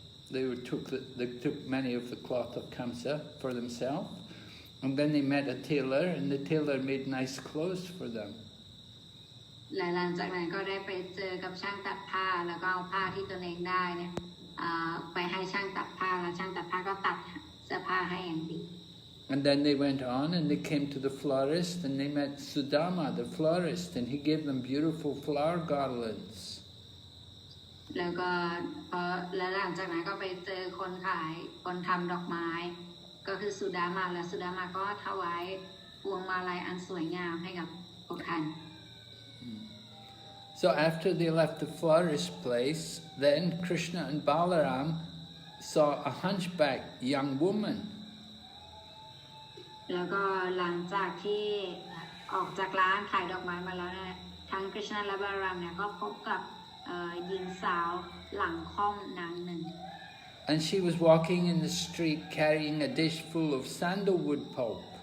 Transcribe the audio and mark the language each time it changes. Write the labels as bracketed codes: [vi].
[en] They took many of the cloth of Kamsa for themselves. And then they met a tailor, and the tailor made nice clothes for them. [th] และหลังจากนั้นก็ได้ไปเจอกับช่างตัดผ้าแล้วก็เอาผ้าที่ตนเองได้เนี่ยไปให้ช่างตัดผ้าแล้วช่างตัดผ้าก็ตัดเสื้อผ้าให้อย่างดี [en] And then they went on and they came to the florist and they met Sudama, the florist, and he gave them beautiful flower garlands. [th] แล้วก็แล้วหลังจากนั้นก็ไปเจอคนทำดอกไม้ก็คือสุดามาและสุดามาก็ถวายพวงมาลัยอันสวยงามให้กับพวกท่าน [en] So after they left the florist place, then Krishna and Balaram saw a hunchback young woman. [th] แล้วก็หลังจากที่ออกจากร้านขายดอกไม้มาแล้วเนี่ยทั้ง Krishna และ Balaram เนี่ยก็พบกับหญิงสาวหลังค่อมนางหนึ่ง [en] And she was walking in the street carrying a dish full of sandalwood pulp.